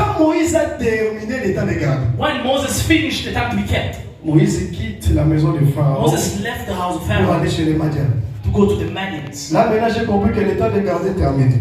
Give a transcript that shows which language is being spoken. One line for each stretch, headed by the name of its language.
French: Quand Moïse a terminé l'état de garde,
English: When Moses finished the time to be kept,
French: Moïse quitte la maison de Pharaon
English: Moses left the house of
French: pour
English: Pharaoh
French: aller chez les Madians.
English: to go to the Madians.
French: Là, maintenant, j'ai compris que l'état de garde est terminé.